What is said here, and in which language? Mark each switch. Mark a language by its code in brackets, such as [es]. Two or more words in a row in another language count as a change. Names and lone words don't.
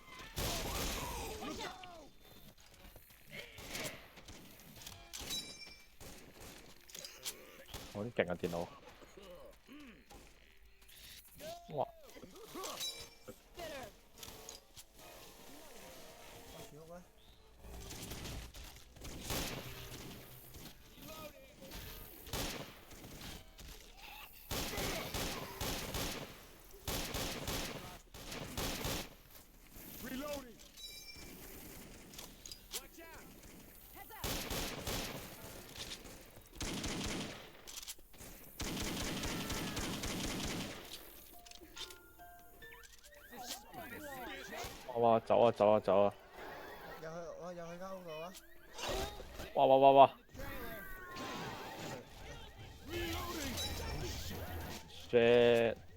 [yue] 我啲勁啊電腦！哇！住屋咧。 [en] Reloading. Watch out. Heads up. 哇！ [yue] 走啊走啊走啊！入去間屋度啦。哇哇哇哇 ！shit！